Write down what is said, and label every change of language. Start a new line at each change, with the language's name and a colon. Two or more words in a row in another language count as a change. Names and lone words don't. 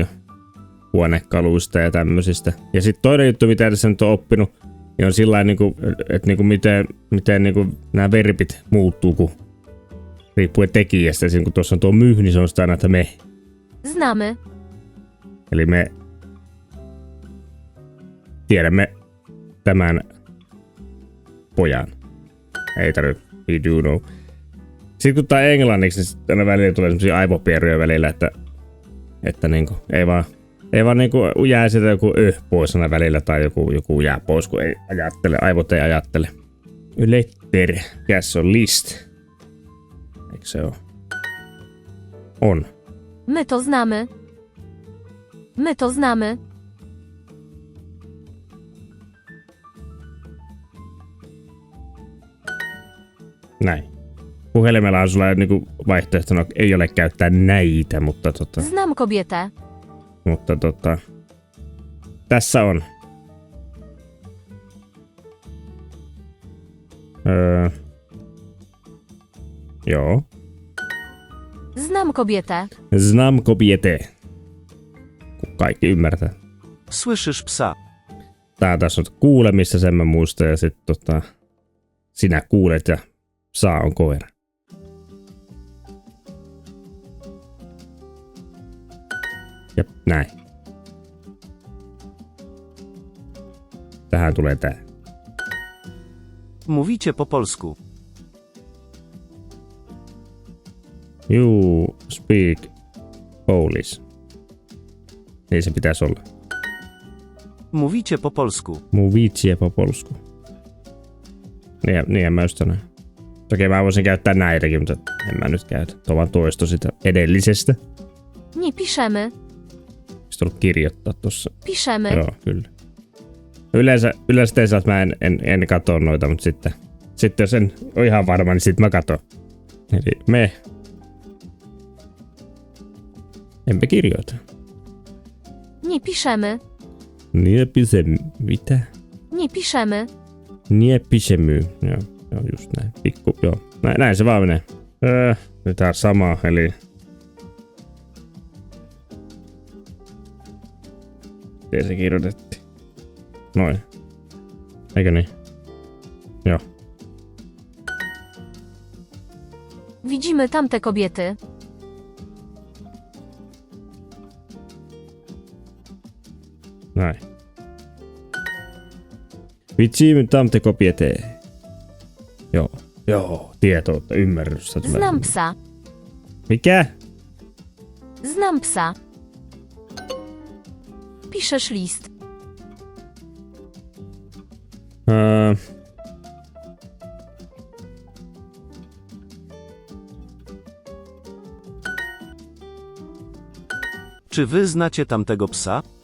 Finnish: Huonekaluista ja tämmöisistä. Ja sitten toinen juttu, mitä tässä nyt on oppinut, niin on sillain niinku, että niinku miten niinku nämä verbit muuttuu, kun riippuen tekijästä. Esimerkiksi kun tuossa on tuo myh, niin se on sitä aina, että me.
Polish: Znamy.
Finnish: Eli me tiedämme tämän pojan. Ei tarvitse.
English: We do know.
Finnish: Sitten kun tää englanniksi, niin aina välillä tulee semmosia aivopieruja välillä, että niinku ei vaan niinku jää sieltä joku pois aina välillä tai joku jää pois, kun ei ajattele, aivot ei ajattele.
English: Letter. Yes, on list.
Finnish: Eikö se oo? On.
Polish: My to znamy. My to znamy.
Finnish: Näin. Puhelimella on sulla niinku vaihtoehtona ei ole käyttää näitä, mutta
Polish: Znam kobietę.
Finnish: Mutta tässä on. Joo.
Polish: Znam kobietę. Znam kobietę.
Finnish: Kun kaikki ymmärtää.
Polish: Słyszysz psa?
Finnish: Tää tässä on kuulemista, sen mä muistan, ja sit sinä kuulet ja saa on koira. Ja näin. Tähän tulee tää.
Polish: Mówicie po polsku.
English: You speak Polish.
Finnish: Niin se pitäisi olla.
Polish: Mówicie po polsku. Mówicie po polsku.
Finnish: Niin mä just sanoin. Toki mä voisin käyttää näitäkin, mutta en mä nyt käytä. Tuo vaan toisto sitä edellisestä.
Polish: Nie piszemy.
Finnish: Olisi tullut kirjoittaa tossa.
Polish: Piszemy.
Finnish: Joo, kyllä. Yleensä tein että mä en katso noita, mutta sitten jos en ole ihan varma, niin sitten mä katon. Eli me. Enpä kirjoita.
Polish: Nie piszemy. Nie piszemy. Mitä? Nie piszemy. Nie piszemy.
Finnish: Joo, just näin. Pikku, joo. Näin se vaan menee. Nyt tää on sama, eli... Miten se kirjoitettiin? Noin. Eikö niin? Joo.
Polish: Widzimy tamte kobiety.
Finnish: Näin.
Polish: Widzimy tamte kobiety.
Finnish: Joo, tietoutta, ymmärrystä.
Polish: Znam psa.
Finnish: Mikä?
Polish: Znam psa. Piszesz list. Czy wy znacie tamtego psa?